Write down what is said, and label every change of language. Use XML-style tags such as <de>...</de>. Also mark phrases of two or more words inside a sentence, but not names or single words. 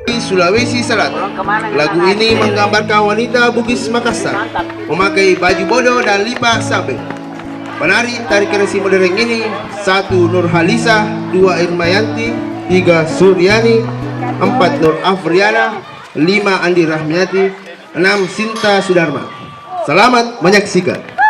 <id>Sulawesi Selatan. Lagu ini menggambarkan wanita Bugis Makassar memakai baju bodo dan lipa sabit. Penari tarian si modern ini 1. Nurhalisa, 2. Irmayanti, 3. Suryani, 4. Nur Afriana, 5. Andi Rahmiati, 6. Sinta Sudarma. Selamat menyaksikan.</id>